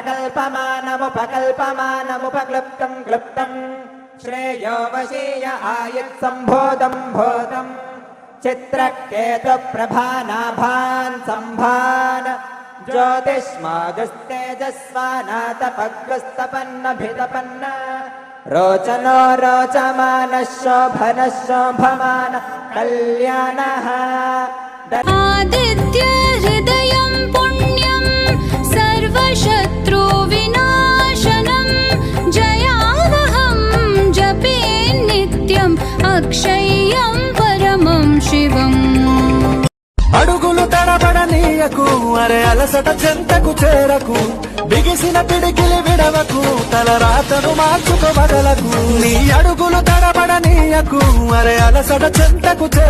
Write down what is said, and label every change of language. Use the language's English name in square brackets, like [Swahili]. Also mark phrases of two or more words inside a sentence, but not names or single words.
[Sanskrit] प्रकल्पमानमुपकल्पमानमुपक्लुप्तं क्लुप्तं श्रेयो वशीय आयुत्सम्भोधं भूतं चित्रकेतुप्रभानाभान् सम्भान् ज्योतिष्मागस्तेजस्वानातपग्रस्तपन्नभितपन्न रोचनो रोचमानः शोभनः शोभमानः कल्याणः आदित्य हृदयं पुण्यं सर्वशत्रुविनाशनं जयावहं जपे नित्यम् अक्षय्यं परमं शिवम् [Telugu] అడుగులు తడబడనీయకు అరే అలసట చెంతకు చేరకు బిగిసిన పిడికిలి విడవకు తల రాతను మార్చుకోవదలకు నీ అడుగులు తడబడనీయకు అరే అలసట చెంతకు